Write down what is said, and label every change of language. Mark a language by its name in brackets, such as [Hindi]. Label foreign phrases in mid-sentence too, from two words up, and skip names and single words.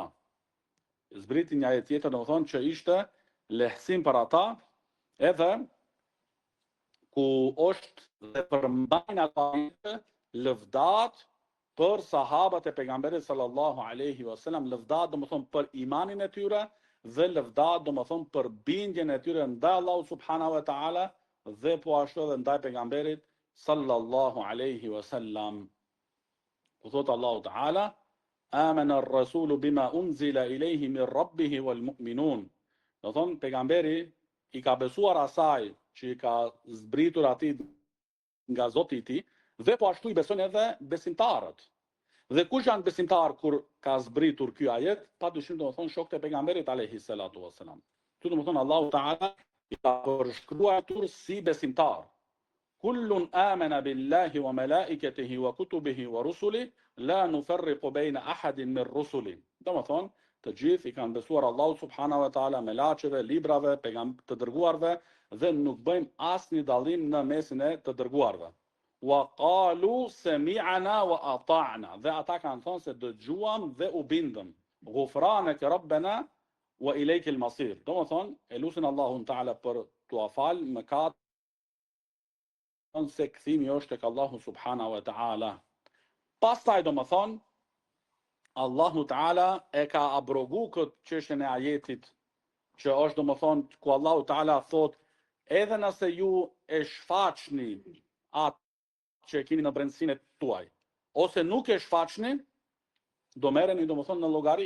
[Albanian] Zbriti një ajet tjetër domethënë që ishte lehtësim për ata, edhe ku është dhe përmbajnë ata lëvdat për sahabat e pejgamberit [Arabic] صلى الله عليه وسلم, [Albanian] lëvdat domethënë për imanin e tyre dhe lëvdat domethënë për bindjen e tyre ndaj Allahu [Arabic] سبحانه وتعالى [Albanian] dhe po ashtu edhe ndaj pejgamberit [Arabic] صلى الله عليه وسلم. [Albanian] Ku thot Allahu Teala: [Arabic] آمن الرسول بما أنزل إليه من ربه والمؤمنون. [Albanian] Do thon pejgamberi i ka besuar asaj që i ka zbritur atij nga Zoti i tij dhe po ashtu i besojnë edhe besimtarët. Dhe kush janë besimtarë kur ka zbritur ky ajet? Padyshim domethënë shokët e pejgamberit [Arabic] عليه الصلاة والسلام. [Albanian] Këtu domethënë Allahu Teala i ka përshkruar si besimtar. [Arabic] كل آمن بالله وملائكته وكتبه ورسله لا نفرق بين أحد من رسله. [Albanian] Domethënë të gjithë i kanë besuar Allahu [Arabic] سبحانه وتعالى, [Albanian] me laçeve, librave, të dërguarve dhe nuk bëjmë asnjë dallim në mesin e të dërguarve. [Arabic] وقالوا سمعنا وأطعنا. [Albanian] Dhe ata kanë thonë se dëgjuam dhe u bindëm. [Arabic] غفرانك ربنا وإليك المصير. [Albanian] Domethënë e lutin Allahun Taala për t'u afal mëkat se kthimi është tek Allahu [Arabic] سبحانه وتعالى. [Albanian] Pastaj domethënë Allahu Taala e ka abrogu këtë çështjen e ajetit që është domethënë ku Allahu Taala thot edhe nëse ju e shfaqni atë që e keni në brendësinë tuaj, ose nuk e shfaqni, do merreni domethënë në llogari.